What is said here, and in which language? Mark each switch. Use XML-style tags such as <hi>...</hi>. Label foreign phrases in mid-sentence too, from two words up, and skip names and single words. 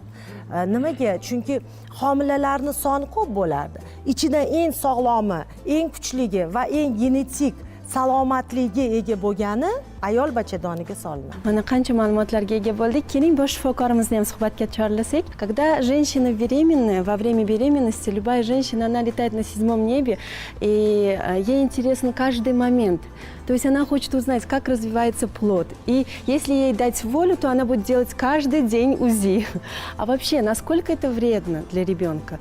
<uz>Nimaga? Chunki homilalarning soni ko'p bo'lardi. Ichidan eng sog'lomi, eng kuchligi va eng genetik salomatligiga ega bo'lgani ayol bachadoniga solinadi. Mana qancha ma'lumotlarga ega bo'ldik. Keling, bosh shifokorimizni ham suhbatga chorlasak.</uz> <ru>Когда женщина беременная, во время беременности любая женщина, она летает на 7-м небе, и ей интересен каждый момент. То есть она хочет узнать, как развивается плод. И если ей дать волю, то она будет делать каждый день УЗИ. А вообще, насколько это вредно для ребенка?</ru>